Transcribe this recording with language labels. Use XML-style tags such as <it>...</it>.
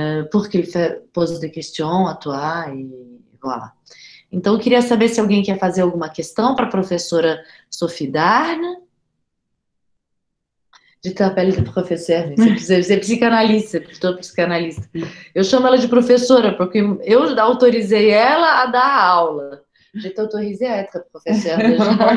<fr>Pour qu'ils posent des questions à toi. Et voilà.</fr> <pt>Então, eu queria saber se alguém quer fazer alguma questão para a professora Sophie Darne.</pt> <fr>Je t'appelle de professeur,</fr> <pt>você é psicanalista,</pt> <fr>plutôt psicanalista.</fr> <pt>Eu chamo ela de professora, porque eu autorizei ela a dar aula.</pt> <fr>Je t'autorisé a être professeur déjà.</fr>